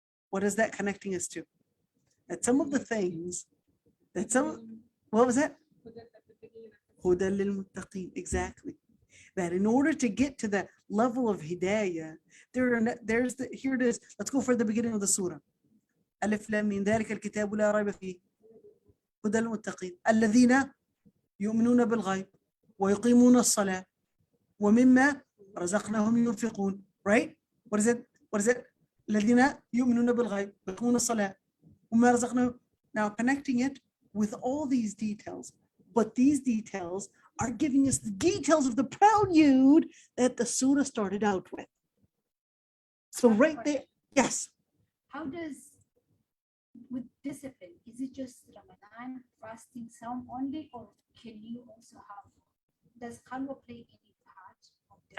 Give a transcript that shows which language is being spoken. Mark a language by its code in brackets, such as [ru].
[en] What is that connecting us to? That some of the things, what was that? [ar] هُدًى لِلْمُتَّقِينَ. [en] Exactly. that in order to get to the level of hidayah, here it is. Let's go for the beginning of the surah. [ar] ألف لام ميم ذلك الكتاب لا ريب فيه هدى للمتقين الذين يؤمنون بالغيب ويقيمون الصلاة ومما رزقناهم ينفقون. [en] Right? What is it? What is it? [ar] الذين يؤمنون بالغيب ويقيمون الصلاة ومما رزقناهم. [en] Now connecting it with all these details, but these details are giving us the details of the prelude that the surah started out with. So right there, yes. How does, with discipline, is it just Ramadan fasting sound only, or can you also have, does khalwa play any part of discipline?